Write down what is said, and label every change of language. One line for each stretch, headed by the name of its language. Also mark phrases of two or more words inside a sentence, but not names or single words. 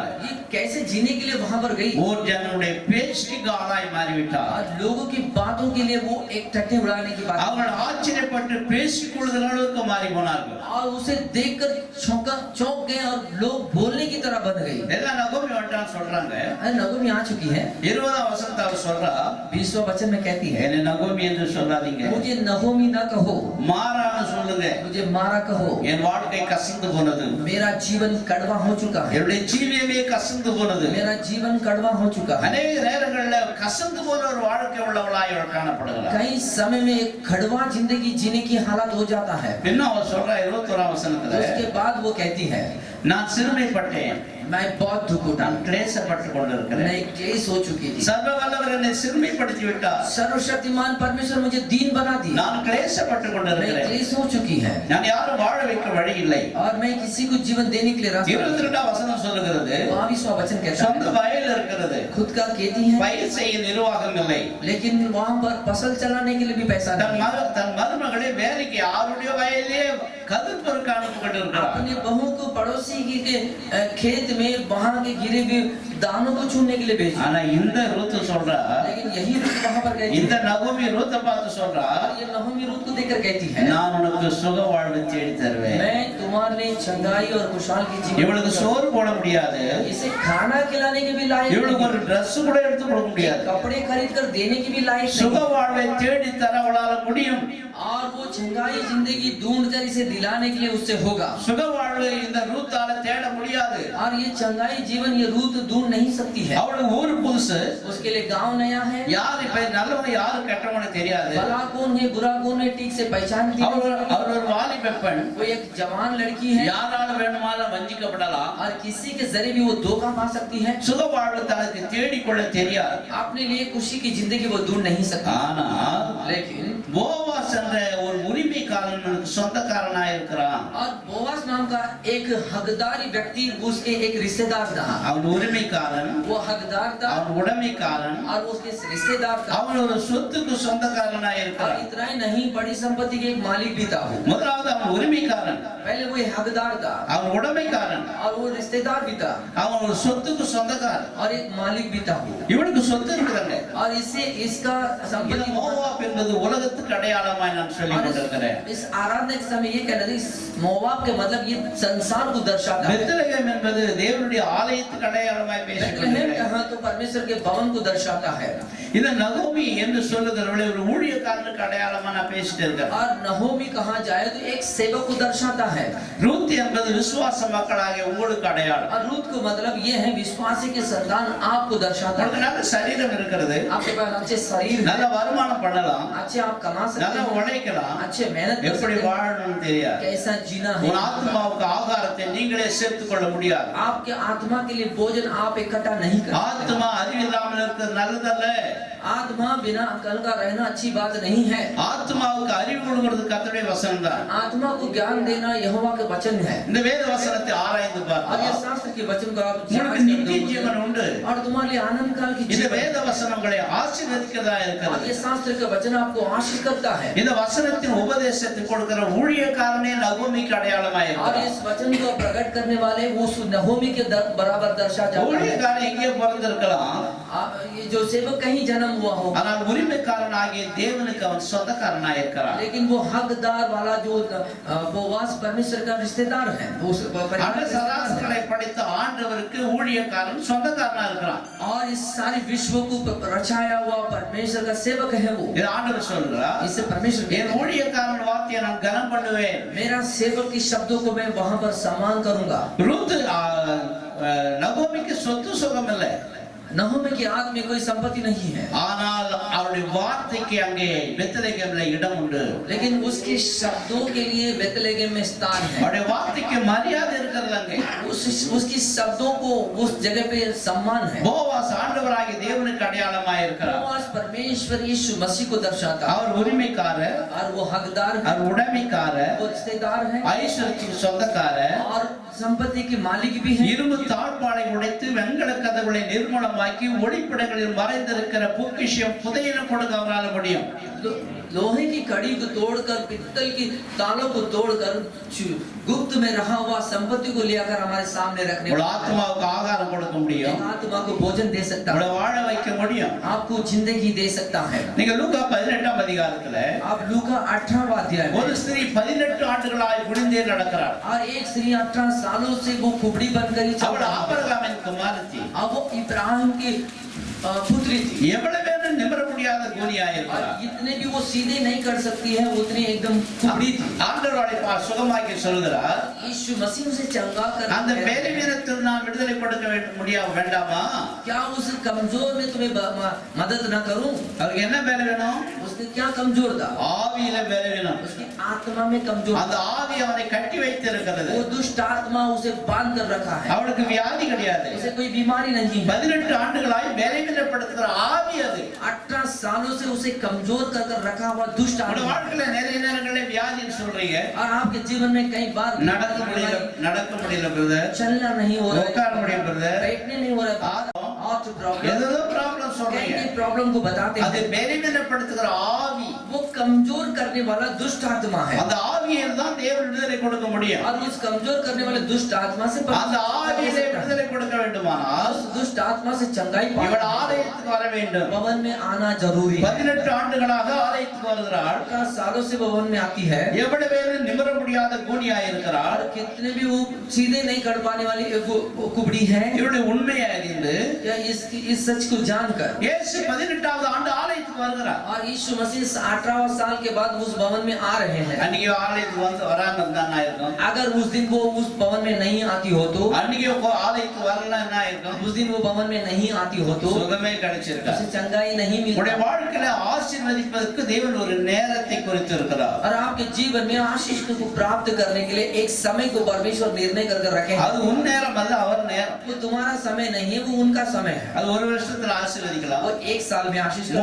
Hindi: ये कैसे जीने के लिए वहां पर गई।
Tamil: ஊர் ஜனங்களுடைய பேச்சுக்கு ஆளாய் மாறிவிட்டார்.
Hindi: और लोगों की बातों के लिए वो एक टट्टी उड़ाने की बात,
Tamil: அவர்கள் ஆச்சரியப்பட்டு பேசிக் கொள்கிற அளவுக்கு மாறி போனார்கள்.
Hindi: और उसे देखकर चौंक गए और लोग बोलने की तरह बन गई।
Tamil: எல்லாம் நகோமி வந்துட்டான்னு சொல்றாங்க.
Hindi: अरे नगोमी आ चुकी है।
Tamil: 20ஆம் வசனத்தை அவ சொல்றா,
Hindi: 20वां वचन में कहती है,
Tamil: என்ன நகோமி என்று சொல்லாதீங்க,
Hindi: मुझे नगोमी ना कहो,
Tamil: மாறான்னு சொல்லுங்க.
Hindi: मुझे मारा कहो,
Tamil: என் வாழ்க்கை கசந்து போனது,
Hindi: मेरा जीवन कड़वा हो चुका है,
Tamil: என்னுடைய ஜீவியமே கசந்து போனது.
Hindi: मेरा जीवन कड़वा हो चुका है।
Tamil: அநேக நேரங்கள்ல கசந்து போன ஒரு வாழ்க்கை உள்ளவளாய் அவள் காணப்படுகிறார்.
Hindi: कई समय में एक कड़वा जिंदगी जीने की हालत हो जाता है।
Tamil: இன்னும் அவ சொல்றா 21ஆம் வசனத்துல,
Hindi: उसके बाद वो कहती है,
Tamil: நான் சிறுமைப்பட்டேன்,
Hindi: मैं बहुत दुख उठा,
Tamil: நான் क्लेशப்பட்டு கொண்டிருக்கிறேன்.
Hindi: मैं क्लेश हो चुकी थी,
Tamil: சர்வ வல்லவர் என்னை சிறுமைப்படுத்தி விட்டார்,
Hindi: सर्वशक्तिमान परमेश्वर मुझे दीन बना दिया,
Tamil: நான் क्लेशப்பட்டு
Hindi: मैं
Tamil: கொண்டிருக்கிறேன்,
Hindi: क्लेश हो चुकी है,
Tamil: நான் யாரும் வாழ வைக்க வழி இல்லை.
Hindi: और मैं किसी को जीवन देने के लिए रास्ता।
Tamil: 22ஆம் வசனம் சொல்லுகிறது,
Hindi: 22वां वचन कहता
Tamil: சொந்த
Hindi: है,
Tamil: வயல் இருக்கிறது,
Hindi: खुद का खेती है,
Tamil: பயிர் செய்ய நிர்வாகம் இல்லை,
Hindi: लेकिन वहां पर फसल चलाने के लिए भी पैसा नहीं।
Tamil: தன் மருமகளை வேலைக்கு யாருடைய வயலே கதிர் பொறுக்க அனுப்பி கொண்டிருக்கிறார்.
Hindi: अपनी बहू को पड़ोसी के खेत में वहां के गिरे हुए दानों को छूने के लिए भेजा।
Tamil: ஆனா இந்த ரூத் சொல்றா,
Hindi: लेकिन यही रूत वहां पर गई
Tamil: இந்த நகோமி ரூத்தை பார்த்து சொல்றா,
Hindi: ये नहोमी रूत को देखकर कहती है,
Tamil: நான் உனக்கு சுக வாழ்வு தேடி தருவேன்.
Hindi: मैं तुम्हारे लिए चंगाई और खुशहाल की
Tamil: இவளுக்கு
Hindi: जीवन,
Tamil: சோறு போட முடியாது,
Hindi: इसे खाना खिलाने के भी लायक
Tamil: இவளுக்கு
Hindi: नहीं,
Tamil: ஒரு Dress கூட எடுத்து கொடுக்க முடியாது,
Hindi: कपड़े खरीद कर देने की भी लायक
Tamil: சுக
Hindi: नहीं,
Tamil: வாழ்வை தேடி தர அவளால முடியும்.
Hindi: और वो चंगाई जिंदगी ढूंढ कर इसे दिलाने के लिए उससे होगा।
Tamil: சுக வாழ்வு இந்த ரூத்தால தேட முடியாது.
Hindi: और ये चंगाई जीवन ये रूत ढूंढ नहीं सकती है।
Tamil: அவளுக்கு ஊரு புதுசு,
Hindi: उसके लिए गांव नया है,
Tamil: யாரு இப்ப நல்லவன் யாரு கெட்டவனு தெரியாது.
Hindi: भला कौन है बुरा कौन है ठीक से पहचान नहीं
Tamil: அவர்
Hindi: सकती।
Tamil: ஒரு வாலிப பெண்,
Hindi: वो एक जवान लड़की है,
Tamil: யாரால வேணுமானாலும் வஞ்சிக்கப்படலாம்.
Hindi: और किसी के जरिए भी वो धोखा पा सकती है।
Tamil: சுக வாழ்வு தனக்கு தேடிக்கொள்ள தெரியாது.
Hindi: अपने लिए खुशी की जिंदगी वो ढूंढ नहीं सकती।
Tamil: ஆனா
Hindi: लेकिन
Tamil: போவாஸ் என்ற ஒரு உரிமைக்காரனுக்கு சொந்தக்காரனாய் இருக்கிறான்.
Hindi: और बोवास नाम का एक हकदारी व्यक्ति उसके एक रिश्तेदार था।
Tamil: அவன் உரிமைக்காரன்,
Hindi: वो हकदार था
Tamil: அவன் உடைமைக்காரன்,
Hindi: और उसके रिश्तेदार था।
Tamil: அவன் ஒரு சொத்துக்கு சொந்தக்காரனாய்
Hindi: और
Tamil: இருக்கிறான்.
Hindi: इतना ही नहीं, बड़ी संपत्ति के एक मालिक भी था वो।
Tamil: முதலாவது அவன் உரிமைக்காரன்,
Hindi: पहले वो एक हकदार था
Tamil: அவன் உடைமைக்காரன்,
Hindi: और वो रिश्तेदार भी था
Tamil: அவன் ஒரு சொத்துக்கு சொந்தக்காரன்.
Hindi: और एक मालिक भी था वो।
Tamil: இவனுக்கு சொத்து இருக்குதுங்க.
Hindi: और इससे इसका
Tamil: இந்த
Hindi: संपत्ति
Tamil: மோவாப் என்பது உலகத்துக்கு அடையாளமாய் நான் சொல்லி
Hindi: और
Tamil: கொண்டிருக்கிறேன்.
Hindi: इस आराधना के समय ये कहना है, मोवाब के मतलब ये संसार को दर्शाता है।
Tamil: பெத்லெகேம் என்பது தேவனுடைய ஆலயத்துக்கு அடையாளமாய் பேசிக்
Hindi: बेथलेहम
Tamil: கொண்டிருக்கிறேன்.
Hindi: कहाँ तो परमेश्वर के भवन को दर्शाता है।
Tamil: இந்த நகோமி என்று சொல்லுகிறவளை ஒரு ஊழியக்காரனுக்கு அடையாளமா நான் பேசிட்டு இருக்கேன்.
Hindi: और नहोमी कहा जाए तो एक सेवक को दर्शाता है।
Tamil: ரூத் என்பது விசுவாச மக்களாகிய உங்களுக்கு அடையாளம்.
Hindi: और रूत को मतलब ये है विश्वासी के संतान आपको दर्शाता
Tamil: உங்களுக்கு
Hindi: है।
Tamil: நல்ல சரீரம் இருக்கிறது,
Hindi: आपके पास अच्छे शरीर है,
Tamil: நல்ல வருமானம் பண்ணலாம்,
Hindi: अच्छे आप कमा सकते
Tamil: நல்லா
Hindi: हैं,
Tamil: உழைக்கலாம்,
Hindi: अच्छे मेहनत कर
Tamil: எப்படி
Hindi: सकते हैं,
Tamil: வாழணும்னு தெரியாது.
Hindi: कैसा जीना है।
Tamil: உன் ஆத்மாவுக்கு ஆகாரத்தை நீங்களே சேர்த்துக் கொள்ள முடியாது.
Hindi: आपके आत्मा के लिए भोजन आप इकट्ठा नहीं कर सकते।
Tamil: ஆத்மா அறிவில்லாமல் இருக்கிறது நல்லதல்ல.
Hindi: आत्मा बिना अकल का रहना अच्छी बात नहीं है।
Tamil: ஆத்மாவுக்கு அறிவு கொடுக்கிறது கர்த்தருடைய வசனம் தான்.
Hindi: आत्मा को ज्ञान देना यहोवा के वचन है।
Tamil: இந்த வேத வசனத்தை ஆராய்ந்து
Hindi: और ये
Tamil: பார்த்தா
Hindi: शास्त्र के वचन को आप
Tamil: உங்களுக்கு நித்திய ஜீவன் உண்டு.
Hindi: और तुम्हारे लिए आनंद काल की
Tamil: இந்த
Hindi: जीवन।
Tamil: வேத வசனங்களை ஆசீர்வதிக்கிறதா
Hindi: और
Tamil: இருக்கிறது.
Hindi: ये शास्त्र का वचन आपको आशीष करता है।
Tamil: இந்த வசனத்தின் உபதேசத்தை கொடுக்கிற ஊழியக்காரனே நகோமிக்கு அடையாளமாய்
Hindi: और
Tamil: இருக்கிறார்.
Hindi: इस वचन को प्रकट करने वाले वो नहोमी के बराबर दर्शा जाता है।
Tamil: ஊழியக்காரன் எங்கே பிறந்திருக்கலாம்,
Hindi: ये जो सेवक कहीं जन्म हुआ हो,
Tamil: ஆனால் உரிமைக்காரனாகிய தேவனுக்கு அவன் சொந்தக்காரனாய் இருக்கிறான்.
Hindi: लेकिन वो हकदार वाला जो वो वास परमेश्वर का रिश्तेदार है, वो
Tamil: அந்த சராசரிகளை படைத்த ஆண்டவருக்கு ஊழியக்காரன் சொந்தக்காரனா இருக்கிறான்.
Hindi: और इस सारी विश्व को रचाया हुआ परमेश्वर का सेवक है वो।
Tamil: இது ஆண்டவர் சொல்றார்.
Hindi: इससे परमेश्वर
Tamil: என் ஊழியக்காரன் வார்த்தையை நான் கனம் பண்ணுவேன்.
Hindi: मेरा सेवक के शब्दों को मैं वहां पर सम्मान करूंगा।
Tamil: ரூத் நகோமிக்கு சொத்து சுகம் இல்லை,
Hindi: नहोमी की आत्मा में कोई संपत्ति नहीं है,
Tamil: ஆனால் அவருடைய வார்த்தைக்கு அங்கே பெத்லகேமிலே இடம் உண்டு.
Hindi: लेकिन उसके शब्दों के लिए बेतलेहम में स्थान है।
Tamil: அவருடைய வார்த்தைக்கு மரியாதை இருக்கிறது அங்கே.
Hindi: उसकी शब्दों को उस जगह पे सम्मान है।
Tamil: போவாஸ் ஆண்டவராகிய தேவனுக்கு அடையாளமாய் இருக்கிறார்.
Hindi: बोआज परमेश्वर यीशु मसीह को दर्शाता है,
Tamil: அவர் உரிமைக்காரர்,
Hindi: और वो हकदार है,
Tamil: அவர் உடைமைக்காரர்,
Hindi: वो रिश्तेदार है,
Tamil: ஐஸ்வர்யத்துக்கு சொந்தக்காரர்.
Hindi: और संपत्ति के मालिक भी है।
Tamil: இரும்பு தாழ்பாளை உடைத்து வெண்கல கதவுகளை நிர்மூலமாக்கி ஒளிப்படங்களில் மறைந்திருக்கிற பொக்கிஷம் புதையல கொடுக்க அவரால் முடியும்.
Hindi: लोहे की कड़ी को तोड़कर, पित्तल की तालों को तोड़कर, गुप्त में रहा हुआ संपत्ति को लेकर हमारे सामने रखने
Tamil: ஒரு ஆத்மாவுக்கு ஆகாரம் கொடுக்க முடியும்,
Hindi: आत्मा को भोजन दे सकता
Tamil: உங்களை
Hindi: है,
Tamil: வாழ வைக்க முடியும்.
Hindi: आपको जिंदगी दे सकता है।
Tamil: நீங்க லூக்கா 18ஆம் அதிகாரத்துல
Hindi: आप लूका 18वां अध्याय
Tamil: ஒரு
Hindi: में,
Tamil: ஸ்திரீ 18 ஆண்டுகளாய் குடிந்தே நடக்கிறார்.
Hindi: और एक स्त्री 18 सालों से वो कुबड़ी बनकर ही चल
Tamil: அவள்
Hindi: रही है।
Tamil: ஆபிரகாமின் குமாரத்தி.
Hindi: अब वो इब्राहिम की पुत्री थी,
Tamil: எவ்வளவு வேணும் நிமிர முடியாத கூனியாய்
Hindi: और
Tamil: இருக்கிறார்.
Hindi: इतने भी वो सीधे नहीं कर सकती है, उतनी एकदम कुबड़ी थी।
Tamil: ஆண்டவர் அவளை சுகமாக்கி சொல்கிறார்,
Hindi: यीशु मसीह उसे चंगा
Tamil: அந்த
Hindi: कर,
Tamil: வேலைவீனத்தில் நாம் விடுதலை கொடுக்க வேண்டாமா?
Hindi: क्या उस कमजोर में तुम्हें मदद न करूं?
Tamil: அவருக்கு என்ன வேலை வேணும்?
Hindi: उसने क्या कमजोर था?
Tamil: ஆவியில வேலை வேணும்.
Hindi: उसकी आत्मा में कमजोर
Tamil: அந்த
Hindi: था।
Tamil: ஆவி அவனை கட்டி வைத்திருக்கிறது.
Hindi: वो दुष्ट आत्मा उसे बांध कर रखा है,
Tamil: அவளுக்கு வியாதி கிடையாது.
Hindi: उसे कोई बीमारी नहीं है।
Tamil: 18 ஆண்டுகளாய் வேலைவீனப்படுத்துகிற ஆவி அது.
Hindi: 18 सालों से उसे कमजोर कर रखा हुआ दुष्ट
Tamil: உங்க
Hindi: आत्मा।
Tamil: வாழ்க்கையில நிறைய நேரங்களில் வியாதின்னு சொல்றீங்க,
Hindi: और आपके जीवन में कई बार
Tamil: நடக்க முடியல பிரதர்,
Hindi: चलना नहीं हो
Tamil: உட்கார
Hindi: रहा
Tamil: முடியல
Hindi: है,
Tamil: பிரதர்,
Hindi: बैठने नहीं हो रहा है, और प्रॉब्लम
Tamil: ஏதோ ப்ராப்ளம் சொல்றீங்க.
Hindi: कई प्रॉब्लम को बताते
Tamil: அது
Hindi: हैं।
Tamil: வேலைவீனப்படுத்துகிற ஆவி.
Hindi: वो कमजोर करने वाला दुष्ट आत्मा है,
Tamil: அந்த ஆவியில் தான் தேவன் விடுதலை கொடுக்க முடியும்.
Hindi: और उस कमजोर करने वाले दुष्ट आत्मा से
Tamil: அந்த ஆவியிலே விடுதலை கொடுக்க வேண்டுமானால்
Hindi: उस दुष्ट आत्मा से चंगाई
Tamil: இவள்
Hindi: पाना,
Tamil: ஆலயத்துக்கு வர வேண்டும்.
Hindi: भवन में आना जरूरी है।
Tamil: 18 ஆண்டுகளாக ஆலயத்துக்கு வருகிறாள்.
Hindi: 18 सालों से भवन में आती है,
Tamil: எவ்வளவு பேர் நிமிர முடியாத கூனியாய் இருக்கிறாள்.
Hindi: और कितने भी वो सीधे नहीं कर पाने वाली वो कुबड़ी है।
Tamil: இவருடைய உண்மையை அறிந்து
Hindi: या इस सच को जानकर
Tamil: இயேசு 18வது ஆண்டு ஆலயத்துக்கு வருகிறார்.
Hindi: और यीशु मसीह 18वें साल के बाद उस भवन में आ रहे हैं।
Tamil: அன்னைக்கு ஆலயத்துக்கு வந்து வராம இருந்தா இருக்கும்.
Hindi: अगर उस दिन वो उस भवन में नहीं आती हो तो,
Tamil: அன்னைக்கு ஆலயத்துக்கு வரலன்னா என்ன இருக்கும்?
Hindi: उस दिन वो भवन में नहीं आती हो तो
Tamil: சுகமே கிடைச்சிருக்காது.
Hindi: उसे चंगाई नहीं
Tamil: உங்களுடைய
Hindi: मिलती।
Tamil: வாழ்க்கையில ஆசீர்வதிப்பதற்கு தேவன் ஒரு நேரத்தை குறித்திருக்கிறார்.
Hindi: और आपके जीवन में आशीष को प्राप्त करने के लिए एक समय को परमेश्वर निर्णय कर रखे हैं।
Tamil: அது உன் நேரம் அல்ல, அவர் நேரம்.
Hindi: वो तुम्हारा समय नहीं है, वो उनका समय है।
Tamil: அது ஒரு வருஷத்துல ஆசீர்வதிக்கலாம்,
Hindi: वो 1 साल में आशीष कर